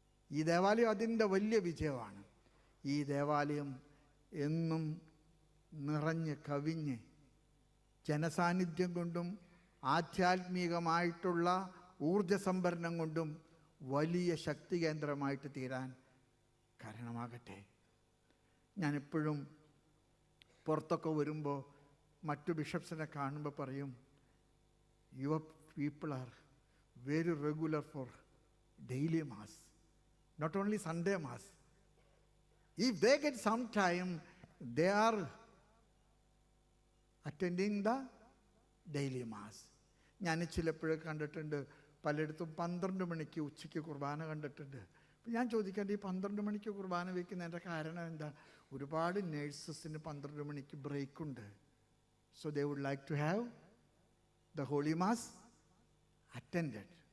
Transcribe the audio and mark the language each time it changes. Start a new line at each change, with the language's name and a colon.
Malayalam: ഈ ദേവാലയം അതിൻ്റെ വലിയ വിജയമാണ്. ഈ ദേവാലയം എന്നും നിറഞ്ഞ് കവിഞ്ഞ് ജനസാന്നിധ്യം കൊണ്ടും ആധ്യാത്മികമായിട്ടുള്ള ഊർജസംഭരണം കൊണ്ടും വലിയ ശക്തി കേന്ദ്രമായിട്ട് തീരാൻ കാരണമാകട്ടെ. ഞാനെപ്പോഴും പുറത്തൊക്കെ വരുമ്പോൾ മറ്റു ബിഷപ്സിനെ കാണുമ്പോൾ പറയും,
English: Your people are very regular for daily mass, not only Sunday mass. If they get some time, they are attending the daily mass.
Malayalam: ഞാൻ ചിലപ്പോഴൊക്കെ കണ്ടിട്ടുണ്ട്, പലയിടത്തും 12 മണിക്ക് ഉച്ചയ്ക്ക് കുർബാന കണ്ടിട്ടുണ്ട്. അപ്പം ഞാൻ ചോദിക്കാണ്ട്, ഈ 12 മണിക്ക് കുർബാന വയ്ക്കുന്നതിൻ്റെ കാരണം എന്താ? ഒരുപാട് നേഴ്സസിന് 12 മണിക്ക് ബ്രേക്കുണ്ട്.
English: So they would like to have the holy mass attended.